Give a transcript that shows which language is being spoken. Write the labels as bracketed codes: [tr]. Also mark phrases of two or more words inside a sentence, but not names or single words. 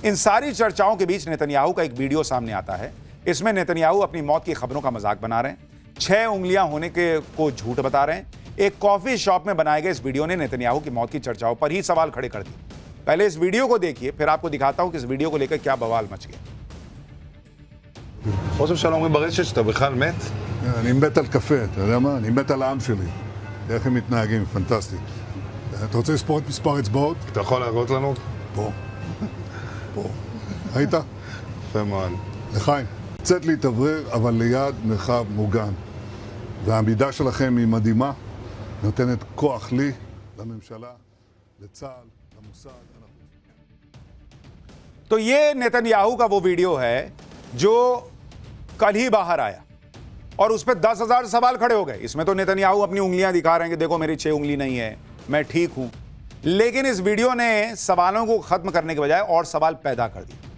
[hi] इन सारी चर्चाओं के बीच नेतन्याहू का एक वीडियो सामने आता है। इसमें नेतन्याहू अपनी मौत की खबरों का मजाक बना रहे हैं, 6 उंगलियां होने के को झूठ बता रहे हैं। एक कॉफी शॉप में बनाए गए इस वीडियो ने नेतन्याहू की मौत की चर्चाओं पर ही सवाल खड़े कर दिए। पहले इस वीडियो को देखिए, फिर आपको दिखाता हूं कि इस वीडियो को लेकर क्या बवाल मच गया। [he] ראש הממשלה אומרים ברשת שאתה בכלל מת? אני מת על קפה, אתה יודע מה? אני מת על העם שלי. איך הם מתנהגים, פנטסטי. אתה רוצה לספור את מספר אצבעות? אתה יכול להראות לנו? פה. פה. ראית? יפה מאוד. לחיים, צאת להתאוורר, אבל ליד מרחב מוגן. והעמידה שלכם היא מדהימה, נותנת כוח לי, לממשלה, לצה"ל, למוסד. [hi] तो ये नेतन्याहू का वो वीडियो है जो कल ही बाहर आया और उस पर 10,000 सवाल खड़े हो गए। इसमें तो नेतन्याहू अपनी उंगलियां दिखा रहे हैं कि देखो मेरी 6 उंगली नहीं है, मैं ठीक हूं। लेकिन इस वीडियो ने सवालों को खत्म करने के बजाय और सवाल पैदा कर दिए।